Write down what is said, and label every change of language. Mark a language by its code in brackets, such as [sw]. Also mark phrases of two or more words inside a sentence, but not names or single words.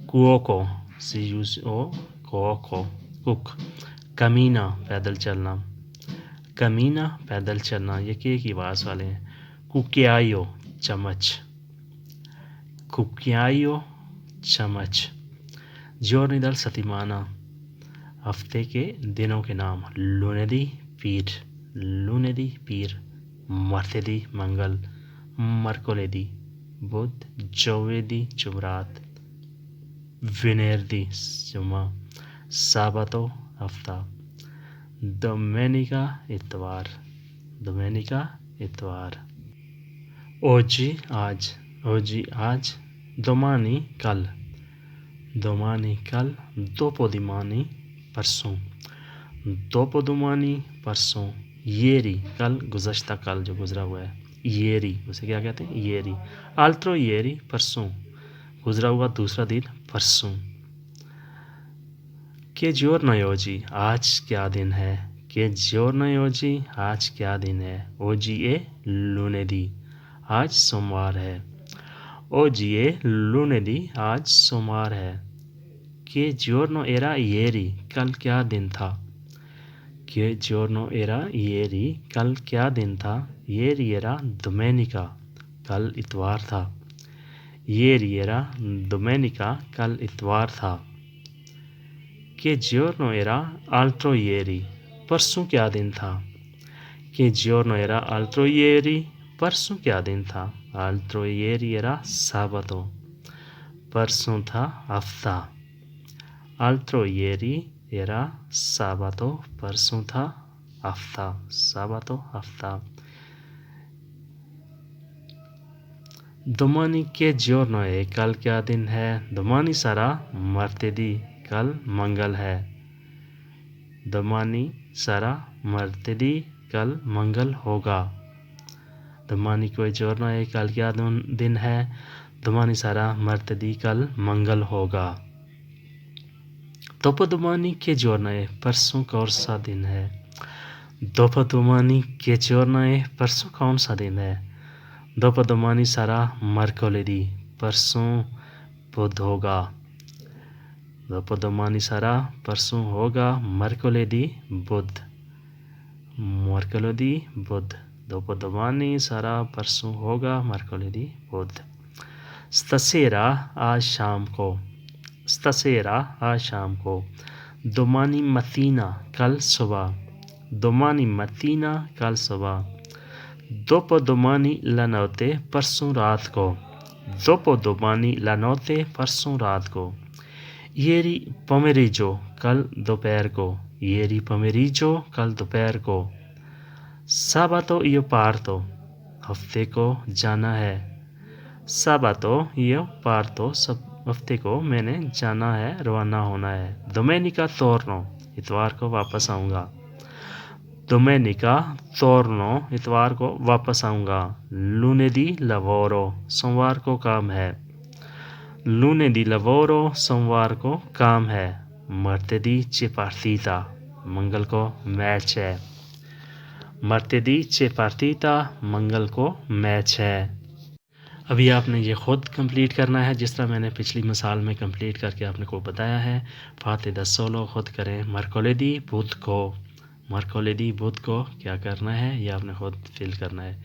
[it] cuoco, si use o cuoco, cook. [ur] کمینا، پیدل چلنا، کمینا پیدل چلنا، یہ کے کی آواز والے ہیں. کوکیایو، چمچ، کوکیایو چمچ. [it] giorni dal settimana, [ur] ہفتے کے دنوں کے نام. [it] lunedì, पीर, lunedì पीर। martedì, मंगल, mercoledì बुध, giovedì जुमरात, venerdì जुमा, sabato हफ्ता, domenica इतवार, domenica इतवार। oggi आज, oggi आज। domani कल, domani कल। dopodomani परसों, dopodomani परसों। [ur] ieri کل، گزشتہ کل جو گزرا ہوا ہے، ieri اسے کیا کہتے ہیں, [it] ieri। altro ieri [ur] پرسوں، گزرا ہوا دوسرا دن پرسوں. [it] che giorno è oggi, [ur] آج کیا دن ہے. [it] che giorno è oggi, [ur] آج کیا دن ہے. [it] oggi è lunedì, [ur] آج سوموار ہے. [it] oggi è lunedì, [ur] آج سوموار ہے. [it] che giorno era ieri, [ur] کل کیا دن تھا. [it] che giorno era ieri, [ur] کل کیا دن تھا. [it] ieri era domenica, [ur] کل اتوار تھا. [it] Ieri era domenica, [ur] کل اتوار تھا. [it] Che giorno era altro ieri, [ur] پرسوں کیا دن تھا. [it] Che giorno era altro ieri, [ur] پرسوں کیا دن تھا. [it] Altro ieri era sabato, [ur] پرسوں تھا ہفتہ. [it] Altro ieri era sabato, [ur] پرسوں تھا ہفتہ. Sabato, हफ्ता. [it] Domani che giorno [ur] ہے، کل کیا دن ہے. [it] Domani sarà martedì, [ur] کل منگل ہے. [it] Domani sarà martedì, [ur] کل منگل ہوگا. [it] Domani che giorno [ur] ہے، کل کیا دن ہے. [it] Domani sarà martedì, [ur] کل منگل ہوگا. [it] Dopodomani che giorno [ur] ہے، پرسوں کون سا دن ہے. [it] Dopodomani che giorno [ur] ہے، پرسوں کون سا دن ہے. [it] Dopodomani sarà mercoledì, [ur] پرسوں بدھ ہوگا. [it] Dopodomani sarà, [ur] پرسوں ہوگا. [it] Mercoledì, बुध. Mercoledì, बुध. Dopodomani sarà, [ur] پرسوں ہوگا۔ Mercoledì، بدھ. Stasera, आज शाम को. Stasera, आज शाम को. [it] Domani mattina, [ur] کل صبح. [it] Domani mattina, [ur] کل صبح. [it] Dopodomani la notte, [ur] پرسوں رات کو. [it] Dopodomani la notte, [ur] پرسوں رات کو. [it] Ieri pomeriggio, [ur] کل دوپہر کو. [it] Ieri pomeriggio, [ur] کل دوپہر کو. [it] Sabato io parto, [ur] ہفتے کو جانا ہے. [it] Sabato io parto, [ur] سب ہفتے کو میں نے جانا ہے، روانہ ہونا ہے. [it] Domenica torno, [ur] اتوار کو واپس آؤں گا. [it] Domenica torno, [ur] اتوار کو واپس آؤں گا. [it] Lunedì lavoro, [ur] سوموار کو کام ہے. [it] Lunedì lavoro, [ur] سوموار کو کام ہے. [it] Martedì c'è partita, [ur] منگل کو میچ ہے. [it] Martedì c'è partita, [ur] منگل کو میچ ہے. ابھی آپ نے یہ خود کمپلیٹ کرنا ہے جس طرح میں نے پچھلی مثال میں کمپلیٹ کر کے آپ نے کو بتایا ہے. [it] fate da solo [ur] خود کریں۔ Mercoledì بدھ کو. Mercoledì بدھ کو کیا کرنا ہے یہ آپ نے خود فل کرنا ہے.